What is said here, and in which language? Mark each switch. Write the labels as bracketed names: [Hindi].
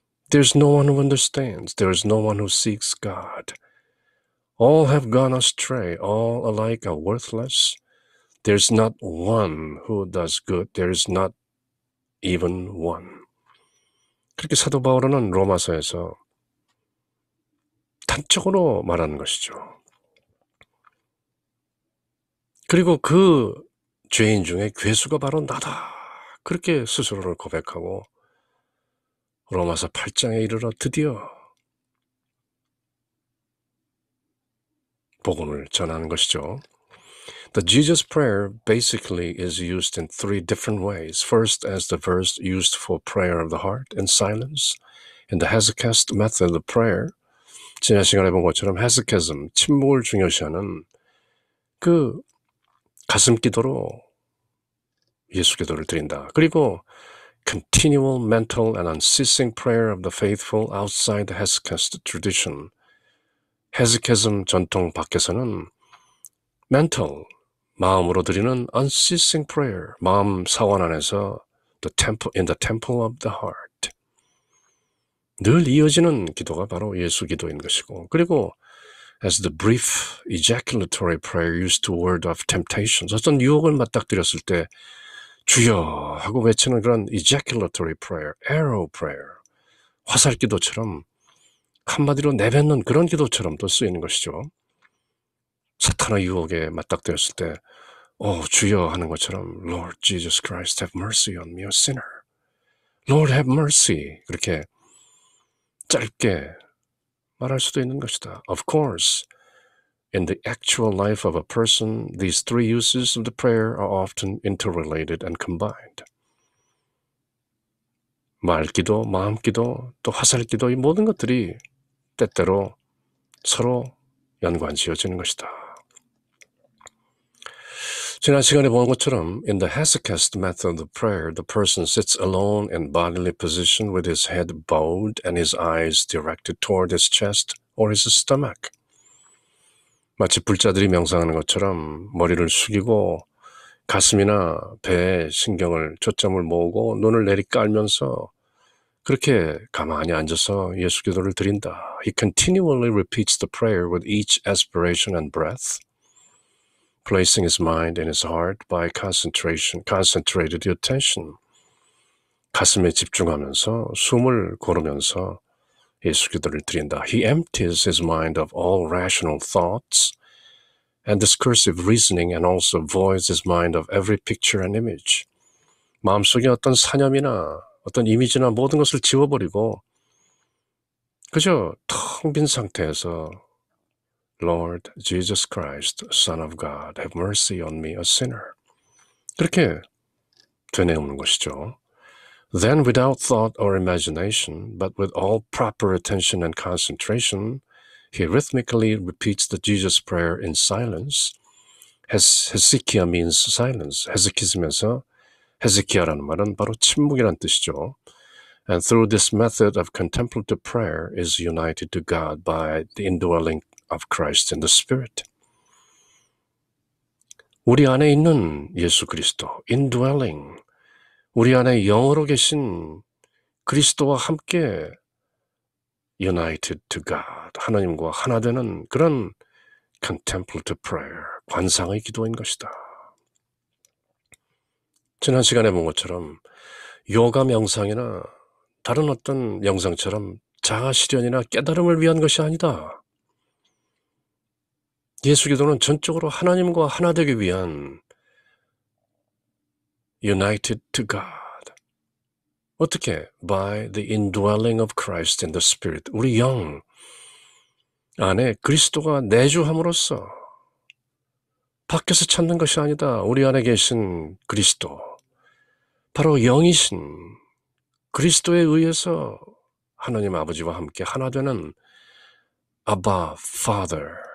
[English] There's no one who understands. There is no one who seeks God. All have gone astray. All alike are worthless. There's not one who does good. There is not even one. [Korean] 그렇게 사도 바울은 로마서에서 단적으로 말하는 것이죠. 그리고 그 죄인 중에 괴수가 바로 나다. 그렇게 스스로를 고백하고 로마서 8장에 이르러 드디어 복음을 전하는 것이죠. [English] The Jesus prayer basically is used in three different ways. First, as the verse used for prayer of the heart in silence. In the hesychast method of prayer, [Korean] 지난 시간에 본 것처럼 hesychasm, 침묵을 중요시하는 그 가슴 기도로 예수 기도를 드린다. [English] 그리고 continual mental and unceasing prayer of the faithful outside the hesychast tradition. hesychasm [Korean] 전통 밖에서는 [English] mental, [Korean] 마음으로 드리는 [English] unceasing prayer, [Korean] 마음 사원 안에서 [English] in the temple of the heart. [Korean] 늘 이어지는 기도가 바로 예수 기도인 것이고, 그리고 [English] as the brief ejaculatory prayer used to ward off temptations, [Korean] 어떤 유혹을 맞닥뜨렸을 때 주여 하고 외치는 그런 [English] ejaculatory prayer, arrow prayer, [Korean] 화살 기도처럼 한마디로 내뱉는 그런 기도처럼 또 쓰이는 것이죠. 사탄의 유혹에 맞닥뜨렸을 때 주여 하는 것처럼 [English] Lord Jesus Christ have mercy on me, a sinner. Lord have mercy. [Korean] 그렇게 짧게 말할 수도 있는 것이다. [English] Of course, in the actual life of a person, these three uses of the prayer are often interrelated and combined. [Korean] 말기도, 마음기도, 또 화살기도 이 모든 것들이 때때로 서로 연관지어지는 것이다. 지난 시간에 본 것처럼 [English] in the hesychast method of prayer, the person sits alone in bodily position with his head bowed and his eyes directed toward his chest or his stomach. [Korean] 마치 불자들이 명상하는 것처럼 머리를 숙이고 가슴이나 배에 초점을 모으고 눈을 내리깔면서 그렇게 가만히 앉아서 예수 기도를 드린다. [English] He continually repeats the prayer with each aspiration and breath, placing his mind and his heart by concentrated attention. [Korean] 가슴에 집중하면서 숨을 고르면서 예수 기도를 드린다. [English] He empties his mind of all rational thoughts and discursive reasoning and also voids his mind of every picture and image. [Korean] 마음속에 어떤 사념이나 어떤 이미지나 모든 것을 지워버리고 그저 텅 빈 상태에서 [English] Lord Jesus Christ, Son of God, have mercy on me, a sinner. [Korean] 그렇게 되뇌우는 것이죠. [English] Then without thought or imagination, but with all proper attention and concentration, he rhythmically repeats the Jesus prayer in silence. 헤스키야 means silence. [Korean] 헤스키스면서 헤스키야라는 말은 바로 침묵이란 뜻이죠. [English] And through this method of contemplative prayer is united to God by the indwelling of Christ in the Spirit. [Korean] 우리 안에 있는 예수 그리스도, indwelling, 우리 안에 영으로 계신 그리스도와 함께 [English] united to God, [Korean] 하나님과 하나 되는 그런 [English] contemplative prayer, [Korean] 관상의 기도인 것이다. 지난 시간에 본 것처럼 요가 명상이나 다른 어떤 명상처럼 자아 실현이나 깨달음을 위한 것이 아니다. 예수 기도는 전적으로 하나님과 하나 되기 위한 [English] united to God. [Korean] 어떻게? [English] By the indwelling of Christ in the Spirit. [Korean] 우리 영 안에 그리스도가 내주함으로써 밖에서 찾는 것이 아니다. 우리 안에 계신 그리스도. 바로 영이신 그리스도에 의해서 하나님 아버지와 함께 하나 되는 Abba, Father.